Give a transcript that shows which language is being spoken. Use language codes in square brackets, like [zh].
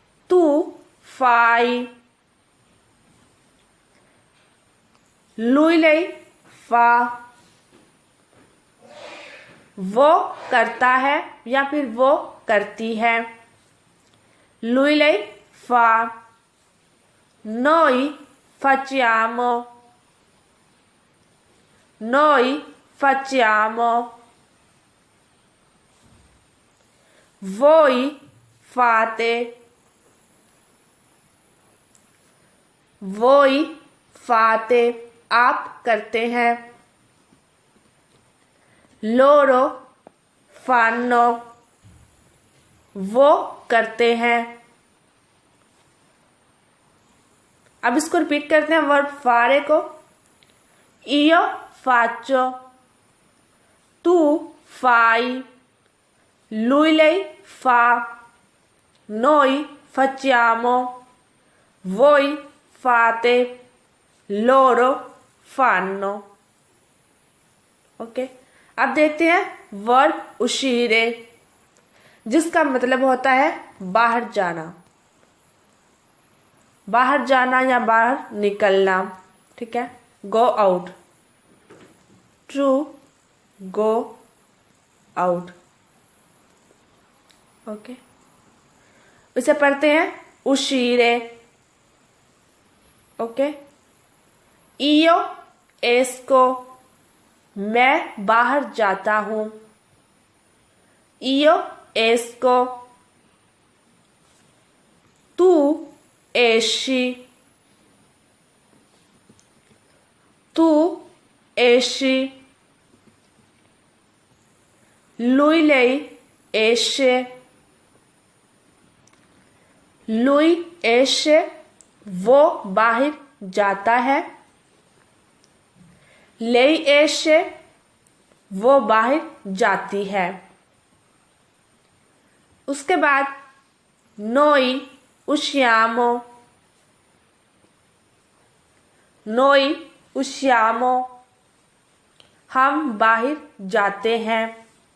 [it] तू फाई। लुइले फा, [hi] वो करता है या फिर वो करती है। [it] लुइले फा। नोई facciamo, noi facciamo, voi fate, voi fate [hi] आप करते हैं। [it] loro fanno, [hi] वो करते हैं। अब इसको रिपीट करते हैं वर्ब फारे को। [it] io faccio, tu fai, lui lei fa, noi facciamo, voi fate, loro fanno। [hi] Okay, अब देखते हैं वर्ब उशीरे, जिसका मतलब होता है बाहर जाना, बाहर जाना या बाहर निकलना, ठीक है। [en] Go out, to go out. [hi] Okay, इसे पढ़ते हैं उशीरे। ओके, [it] इयो एस्को, [hi] मैं बाहर जाता हूं। [it] इयो एस्को। तू esci, tu esci, lui lei esce, lui esce, [hi] वो बाहर जाता है। [it] lei esce, [hi] वो बाहर जाती है। उसके बाद [it] noi usciamo, noi usciamo, [hi] हम बाहर जाते हैं।